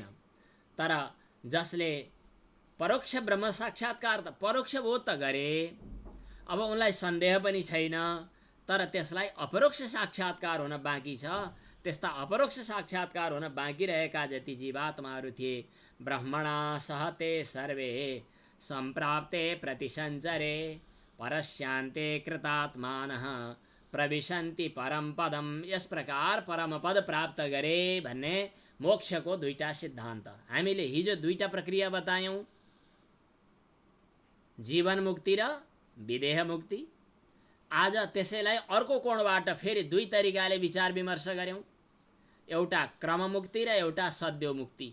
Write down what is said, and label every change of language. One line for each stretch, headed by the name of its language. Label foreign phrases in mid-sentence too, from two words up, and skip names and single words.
Nepali: तर जसले परोक्ष ब्रह्म साक्षात्कार त परोक्ष बोध त गरे, अब उनलाई सन्देह पनि छैन, तर त्यसलाई अपरोक्ष साक्षात्कार हुन बाँकी छ। त्यस्ता अपरोक्ष साक्षात्कार हुन बाँकी रहेका जति जीवात्माहरू थिए,
Sanskrit: ब्रह्मणा सहते सर्वे सम्प्राप्ते प्रतिसञ्चरे परस्यान्ते कृतात्मानः प्रविशन्ति परम पदम।
Nepali: यस प्रकार परम पद प्राप्त गरे भन्ने मोक्षको दुईटा सिद्धान्त। हामीले हिजो दुईटा प्रक्रिया बतायौं, जीवन मुक्ति र विदेह मुक्ति। आज त्यसैलाई अर्को कोणबाट फेरि दुई तरिकाले विचार विमर्श गर्यौं, एउटा क्रम मुक्ति र एउटा सद्यो मुक्ति।